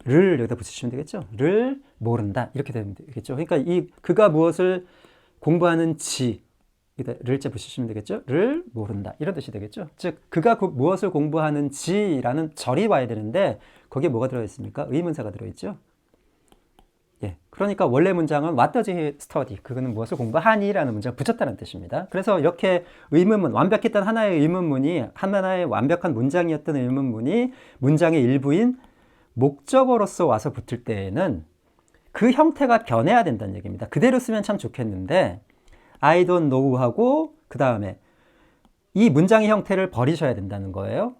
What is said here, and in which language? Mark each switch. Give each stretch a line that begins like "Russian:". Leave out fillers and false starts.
Korean: 를 여기다 붙이시면 되겠죠? 를 모른다 이렇게 되면 되겠죠? 그러니까 이 그가 무엇을 공부하는지 를자 붙이시면 되겠죠? 를 모른다 이런 뜻이 되겠죠? 즉 그가 무엇을 공부하는지라는 절이 와야 되는데 거기에 뭐가 들어있습니까? 의문사가 들어있죠? 그러니까 원래 문장은
English: What does he study?
Korean: 그거는 무엇을 공부하니? 라는 문장을 붙였다는 뜻입니다. 그래서 이렇게 의문문, 완벽했던 하나의 의문문이 하나의 완벽한 문장이었던 의문문이 문장의 일부인 목적어로서 와서 붙을 때에는 그 형태가 변해야 된다는 얘기입니다. 그대로 쓰면 참 좋겠는데
English: I don't know
Korean: 하고 그 다음에 이 문장의 형태를 버리셔야 된다는 거예요.